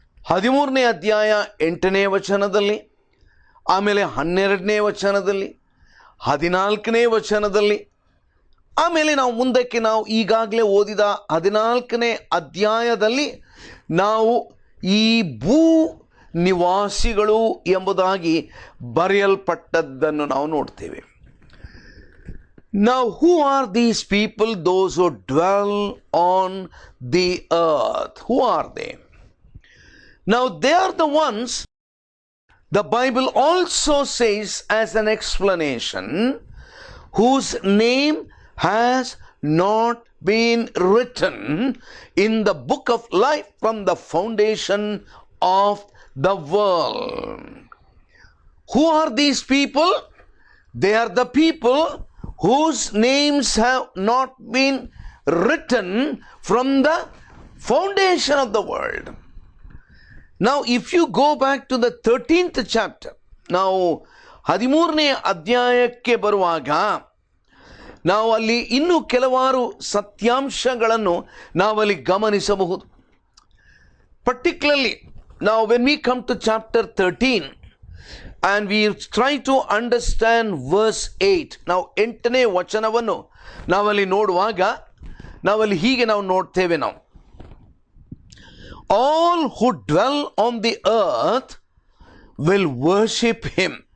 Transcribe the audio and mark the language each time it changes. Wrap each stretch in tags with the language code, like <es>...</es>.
<kn>13ನೇ ಅಧ್ಯಾಯ 8ನೇ ವಚನದಲ್ಲಿ, ಆಮೇಲೆ 12ನೇ ವಚನದಲ್ಲಿ, 14ನೇ ವಚನದಲ್ಲಿ, ಆಮೇಲೆ ನಾವು ಮುಂದಕ್ಕೆ ನಾವು ಈಗಾಗಲೇ ಓದಿದ 14ನೇ ಅಧ್ಯಾಯದಲ್ಲಿ ನಾವು ಈ ಭೂ ನಿವಾಸಿಗಳು ಎಂಬುದಾಗಿ ಬರೆಯಲ್ಪಟ್ಟದ್ದನ್ನು ನಾವು ನೋಡ್ತೇವೆ.</kn> <en>Now, who are these people, those who dwell on the earth? Who are they? Now, they are the ones the Bible also says as an explanation, whose name has not been written in the book of life from the foundation of the world. Who are these people? They are the people whose names have not been written from the foundation of the world. Now, if you go back to the 13th chapter,</en> <kn>ನಾವು 13ನೇ ಅಧ್ಯಾಯಕ್ಕೆ ಬರುವಾಗ ನಾವು ಅಲ್ಲಿ ಇನ್ನೂ ಕೆಲವಾರು ಸತ್ಯಾಂಶಗಳನ್ನು ನಾವಲ್ಲಿ ಗಮನಿಸಬಹುದು.</kn> <en>Particularly, now when we come to chapter 13 and we try to understand verse 8,</en> <kn>ನಾವು 8ನೇ ವಚನವನ್ನು ನಾವಲ್ಲಿ ನೋಡುವಾಗ ನಾವಲ್ಲಿ ಹೀಗೆ ನಾವು ನೋಡ್ತೇವೆ. ನಾವು</kn> <en>all who dwell on the earth will worship him.</en>